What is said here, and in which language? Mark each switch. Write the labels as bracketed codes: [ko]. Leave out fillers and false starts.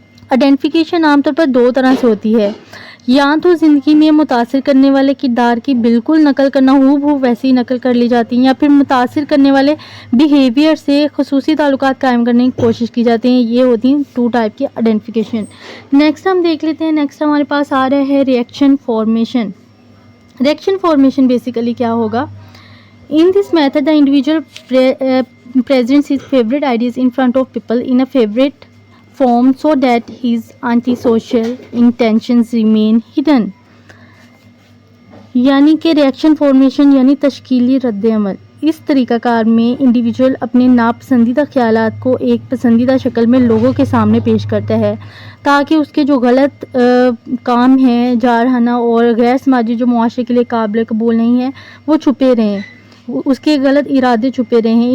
[ur] Identification عام طور پر دو طرح سے ہوتی ہے، یا تو زندگی میں متاثر کرنے والے کردار کی بالکل نقل کرنا، ہو ویسی نقل کر لی جاتی ہیں، یا پھر متاثر کرنے والے بیہیویئر سے خصوصی تعلقات قائم کرنے کی کوشش کی جاتی ہیں. یہ ہوتی ہیں 2 ٹائپ کی آئیڈینٹیفیکیشن. نیکسٹ ہم دیکھ لیتے ہیں. نیکسٹ ہمارے پاس آ رہا ہے reaction formation. Reaction formation basically کیا ہوگا؟ [en] In this method, the individual presents his favorite ideas in front of people in a favorite form so that his antisocial intentions remain hidden. [ur] یعنی کہ ریئیکشن فارمیشن یعنی تشکیلی رد عمل. اس طریقہ کار میں individual اپنے ناپسندیدہ خیالات کو ایک پسندیدہ شکل میں لوگوں کے سامنے پیش کرتا ہے تاکہ اس کے جو غلط کام ہیں، جارحانہ اور غیر سماجی جو معاشرے کے لیے قابل قبول نہیں ہیں وہ چھپے رہیں، اس کے غلط ارادے چھپے رہے ہیں.